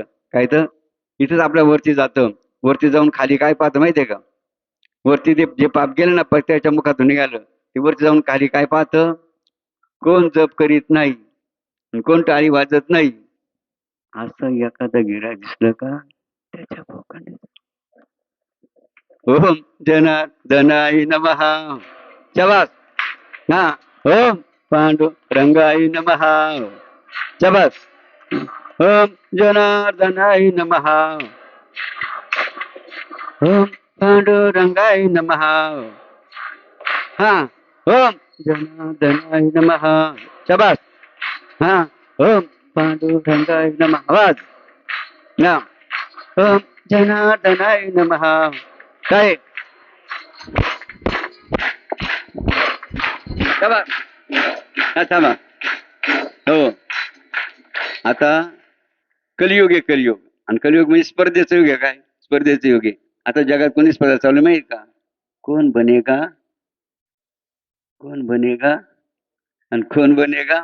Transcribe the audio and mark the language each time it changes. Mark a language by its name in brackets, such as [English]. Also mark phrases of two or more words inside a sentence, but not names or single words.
[Marathi] काय तर इथंच आपल्या वरती जातं. वरती जाऊन खाली काय पाहतं माहितीये का? वरती ते जे पाप गेलं ना त्याच्या मुखातून निघालं, ते वरती जाऊन खाली काय पाहतं? कोण जप करीत नाही, कोण टाळी वाजत नाही, असं एखादं गिरा दिसलं का त्याच्या भोकाने. [Sanskrit] ओम जनार्दनाय नमः. [Marathi] शाबास. हा, [Sanskrit] ओम पांडुरंगाय नमः. शाबास. ओम जनार्दनाय नमः. ओम पांडुरंगाय नमः. हा, ओम जनार्दनाय नमः. शाबास. हा, ओम पांडुरंगाय नमः. [Marathi] आवाज ना. [Sanskrit] ओम जनार्दनाय नमः. [Marathi] काय थांबा. हो, आता कलियुग आहे, कलियुग. आणि कलियुग म्हणजे स्पर्धेचं युग आहे. काय स्पर्धेचं युग आहे? आता जगात कोणी स्पर्धा चालू माहिती का? [Hindi] कोण बनेगा, कोण बनेगा [Marathi] आणि [Hindi] कोण बनेगा.